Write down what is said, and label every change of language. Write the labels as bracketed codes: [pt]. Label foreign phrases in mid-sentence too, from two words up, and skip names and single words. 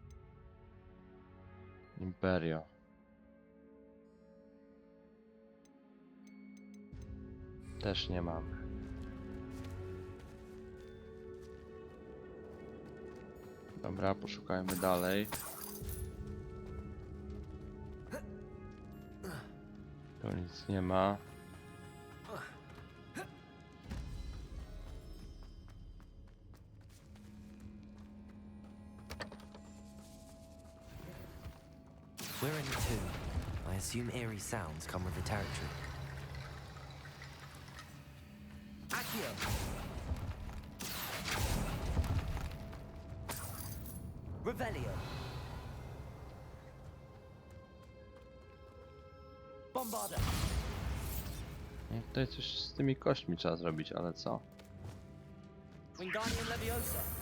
[pl] Imperio. Też nie mamy. Dobra, poszukajmy dalej. Tu nic nie ma. [en] We're in the tomb. I assume eerie sounds come with the territory. Accio. Revelio. Bombarda. [pl] No, tutaj coś z tymi kośćmi trzeba zrobić, ale co? Wingardium Leviosa.